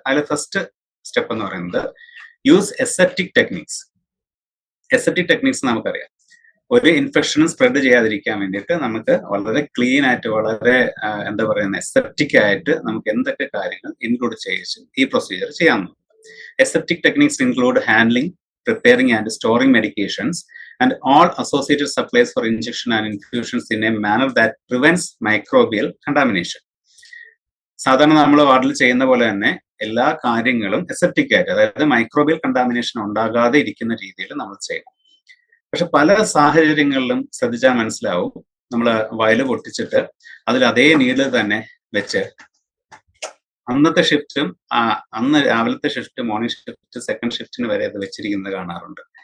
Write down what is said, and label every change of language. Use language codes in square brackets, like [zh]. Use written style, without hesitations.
[ml] അതിൽ first step എന്ന് പറയുന്നത് [en] Use aseptic techniques. [ml] Aseptic techniques നമുക്കറിയാം, ഒരു ഇൻഫെക്ഷനും സ്പ്രെഡ് ചെയ്യാതിരിക്കാൻ വേണ്ടിയിട്ട് നമുക്ക് വളരെ ക്ലീൻ ആയിട്ട്, വളരെ എന്താ പറയുന്നത്, എസെപ്റ്റിക് ആയിട്ട് നമുക്ക് എന്തൊക്കെ കാര്യങ്ങൾ ഇൻക്ലൂഡ് ചെയ്യിച്ച് ഈ procedure ചെയ്യാവുന്നത്. [en] Aseptic techniques include handling, preparing and storing medications, and all associated supplies for injection and infusions in a manner that prevents microbial contamination. [ml] സാധാരണ നമ്മൾ വാർഡിൽ ചെയ്യുന്ന പോലെ തന്നെ എല്ലാ കാര്യങ്ങളും എസെപ്റ്റിക് ആയിട്ട്, അതായത് മൈക്രോബിയൽ കണ്ടാമിനേഷൻ ഉണ്ടാകാതെ ഇരിക്കുന്ന രീതിയിൽ നമ്മൾ ചെയ്യണം. പക്ഷെ പല സാഹചര്യങ്ങളിലും ശ്രദ്ധിച്ചാൽ മനസ്സിലാവും, നമ്മൾ വയല് പൊട്ടിച്ചിട്ട് അതിൽ അതേ നീഡിൽ തന്നെ വെച്ച് അന്നത്തെ ഷിഫ്റ്റും അന്ന് രാവിലത്തെ ഷിഫ്റ്റ്, മോർണിംഗ് ഷിഫ്റ്റ്, സെക്കൻഡ് ഷിഫ്റ്റിന് വരെ അത് വെച്ചിരിക്കുന്നത് കാണാറുണ്ട്.